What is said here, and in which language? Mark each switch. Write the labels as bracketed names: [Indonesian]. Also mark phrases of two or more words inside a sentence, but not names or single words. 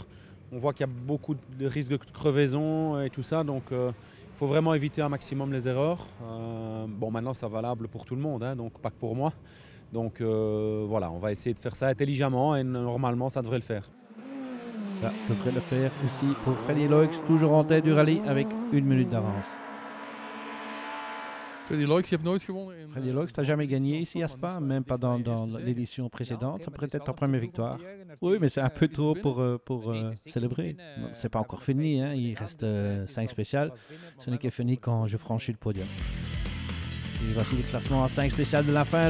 [French] On voit qu'il y a beaucoup de risques de crevaison et tout ça, donc il faut vraiment éviter un maximum les erreurs. Bon, maintenant, c'est valable pour tout le monde, hein, donc pas que pour moi. Donc voilà, on va essayer de faire ça intelligemment et normalement, ça devrait le faire. Ça devrait le faire aussi pour Freddy Loix, toujours en tête du rallye avec 1 minute d'avance. [Dutch] Freddy Loix, je hebt nooit gewonnen. [French] Freddy Loix, tu n'as jamais gagné ici à Spa, même pas dans l'édition précédente. Ça pourrait être ta première victoire. Oui, mais c'est un peu tôt pour célébrer. C'est pas encore fini, hein. Il reste 5 spéciales. Ce n'est que fini quand je franchis le podium. Et voici les classements à 5 spéciales de la fin.